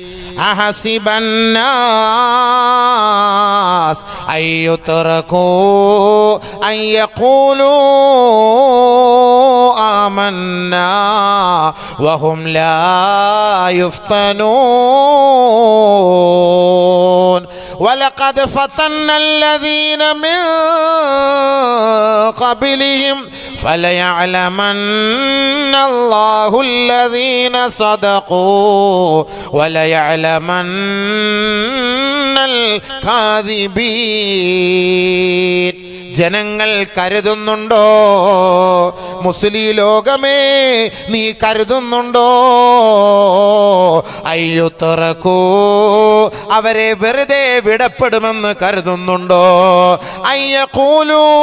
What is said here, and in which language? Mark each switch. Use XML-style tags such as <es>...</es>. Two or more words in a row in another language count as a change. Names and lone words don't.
<ar>أحسب الناس أن يتركوا أن يقولوا آمنا وهم لا يفتنون. وَلَقَدْ فَتَنَّا الَّذِينَ مِنْ قَبْلِهِمْ فَلَيَعْلَمَنَّ اللَّهُ الَّذِينَ صَدَقُوا وَلَيَعْلَمَنَّ الْكَاذِبِينَ.</ar> <ml>ജനങ്ങൾ കരുതുന്നുണ്ടോ, മുസ്ലിം ലോകമേ നീ കരുതുന്നുണ്ടോ, അയ്യുതറകൂ അവരെ വെറുതെ വിടപ്പെടുമെന്ന് കരുതുന്നുണ്ടോ, അയ്യഖൂലൂ</ml>